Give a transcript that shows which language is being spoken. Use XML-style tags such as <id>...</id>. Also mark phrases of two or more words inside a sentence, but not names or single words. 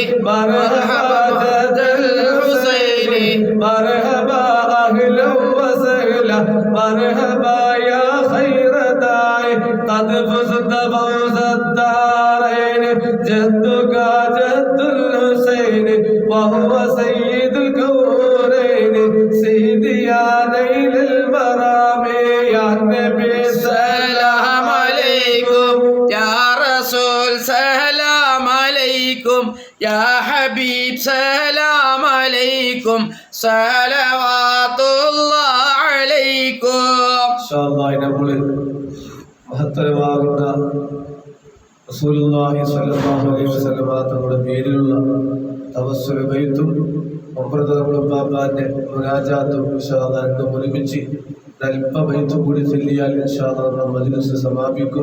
<ar>مرحبا جد الحسين مرحبا أهلا وسهلا مرحبا يا خير داعي قد فزت فوز الدارين جدك جد الحسين وهو سيد الكونين سيدي يا نيل المرام يا نبي سلام عليكم يا رسول سلام عليكم يا حبيب سلام عليكم صلوات الله عليكم</ar> <ml>നമ്മൾ മഹത്തരമാകുന്ന</ml> <ar>رسول الله صلى الله عليه وسلم</ar> <ml>തങ്ങളുടെ പേരിലുള്ള തവസ്സുൽ ബൈത്തും ഉംറത്തും ബാബാന്റെ മുനാജാത്തും</ml> <ar>إن شاء الله</ar> <ml>ഒരുമിച്ച് അല്പബൈത്ത് കൂടി ചൊല്ലിയാൽ</ml> <ar>إن شاء الله</ar> <ml>മജ്ലിസ് സമാപിക്കും.</ml>